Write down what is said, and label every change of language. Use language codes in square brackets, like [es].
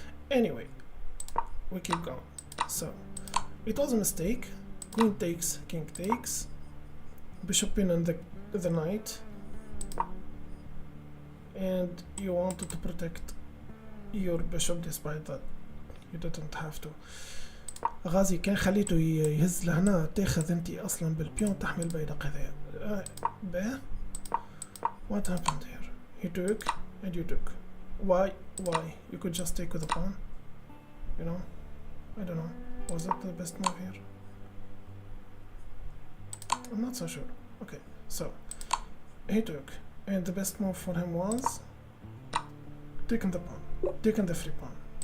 [en] Anyway, we keep going. So it was a mistake. Queen takes, king takes, bishop in and the knight, and you wanted to protect your bishop despite that you didn't have to. [ar] غازي كان خليته يهز لهنا تاخذ انتي اصلا بالبيون تحمل البيدق هذايا. [en] باه what happened here? He took and you took. Why you could just take with a pawn, you know? I don't know, was it the best move here? I'm not so sure. Okay, so he took and the best move for him was taking the pawn, taking the free pawn.